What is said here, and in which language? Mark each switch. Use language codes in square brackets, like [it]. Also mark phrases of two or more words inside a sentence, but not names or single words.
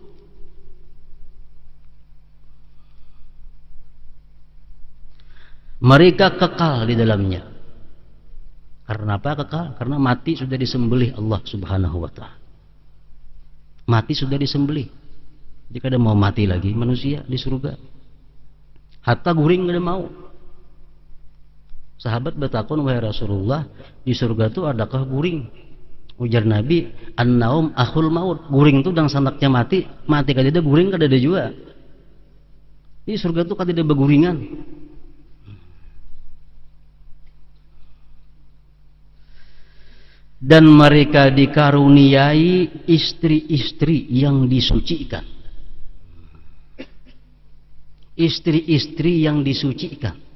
[id] Mereka kekal di dalamnya. Karena apa kekal? Karena mati sudah disembelih Allah [ar] سبحانه وتعالى. [id] Mati sudah disembelih. [bjn] Jika ada mau mati lagi manusia di surga. Hatta guring ada mau. Sahabat bertakun, wahai Rasulullah, di surga itu adakah guring? [ar] Ujar Nabi, النوم أخو الموت. [bjn] Guring itu dan sanaknya mati. Mati kada ada guring, kada ada juga. Di surga itu kada ada beguringan. [id] Dan mereka dikaruniai istri-istri yang disucikan. Istri-istri yang disucikan.